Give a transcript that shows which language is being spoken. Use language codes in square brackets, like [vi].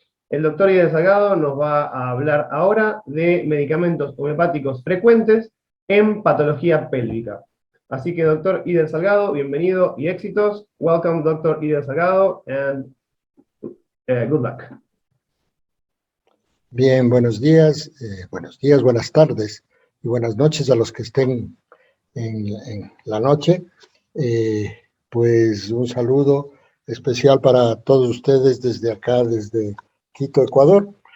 [es] El doctor Ider Salgado nos va a hablar ahora de medicamentos homeopáticos frecuentes en patología pélvica. Así que, doctor Ider Salgado, bienvenido y éxitos. [en] Welcome, Dr. Ider Salgado, and good luck. [es] Bien, buenos días, buenas tardes y buenas noches a los que estén en la noche. Pues un saludo especial para todos ustedes desde acá, desde Quito, Ecuador.